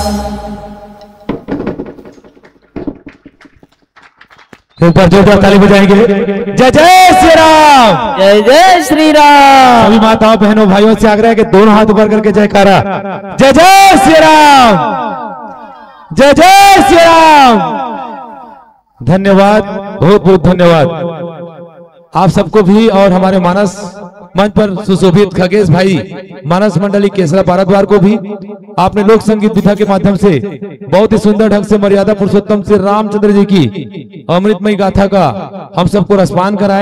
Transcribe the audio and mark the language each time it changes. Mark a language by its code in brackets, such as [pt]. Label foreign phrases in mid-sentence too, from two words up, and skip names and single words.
[hi] ऊपर जोरदार ताली बजाएंगे। जय जय श्री राम, जय जय श्री राम। सभी माताओं बहनों भाइयों से आग्रह है कि दोनों हाथ ऊपर करके जयकारा। जय जय श्री राम, जय जय श्री राम। धन्यवाद, बहुत बहुत धन्यवाद आप सबको भी। और हमारे मानस मंच पर सुशोभित खगेश भाई मानस मंडली केसरा भारद्वार को भी आपने लोक संगीत विधा के माध्यम से बहुत ही सुंदर ढंग से मर्यादा पुरुषोत्तम श्री रामचंद्र जी की अमृतमयी गाथा का हम सबको रसपान कराए।